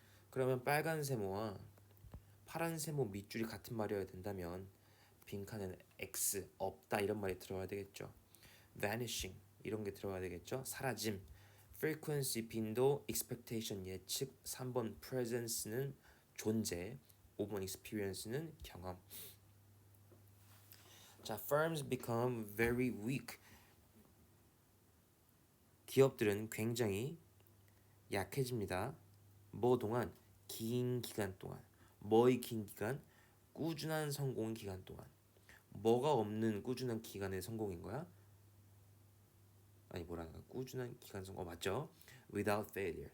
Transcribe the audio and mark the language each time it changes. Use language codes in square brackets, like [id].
[ko] 그러면 빨간 세모와 파란 세모 밑줄이 같은 말이어야 된다면 빈칸에는 x 없다 이런 말이 들어가야 되겠죠. vanishing 이런 게 들어가야 되겠죠. 사라짐. frequency 빈도, expectation 예측. 3번 presence는 존재. 5번 experience는 경험. [en] 자, firms become very weak. [ko] 기업들은 굉장히 약해집니다. 뭐 동안? 긴 기간 동안. 뭐의 긴 기간? 꾸준한 성공 기간 동안. 뭐가 없는 꾸준한 기간의 성공인 거야? 아니 뭐라는가? 꾸준한 기간 성공 맞죠? [en] Without failure.